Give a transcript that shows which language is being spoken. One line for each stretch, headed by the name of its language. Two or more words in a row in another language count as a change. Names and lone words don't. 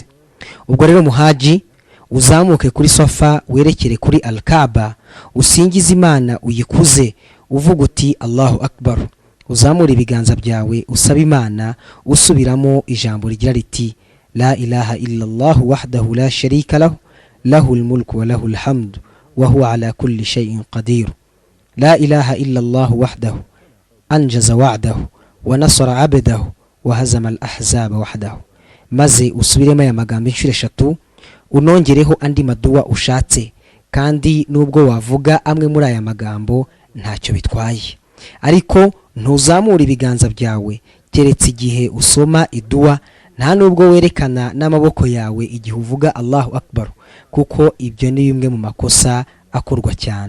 Kinyarwanda: Ubwo rero muhaji uzamuke kuri Safa werekere kuri Al-Kaaba, usingize Imana uyikuze uvuga uti
Arabic: الله أكبر,
Kinyarwanda: uzamura ibiganza byawe usaba Imana usubiramo ijambo rigira riti
Arabic: لا إله إلا الله وحده لا شريك له له الملك وله الحمد وهو على كل شيء قدير. لا إله إلا الله وحده أنجز وعده ونصر عبده وهزم الأحزاب وحده.
Kinyarwanda: maze usubiremo aya magambo inshuro 3 unongereho andi maduwa ushatse, kandi nubwo wavuga amwe muri aya magambo ntacyo bitwaye, ariko ntuzamura ibiganza byawe keretse igihe usoma iduwa, nta nubwo werekana n'amaboko yawe igihe uvuga
Arabic: الله أكبر,
Kinyarwanda: kuko ibyo ni bimwe mu makosa akorwa cyane.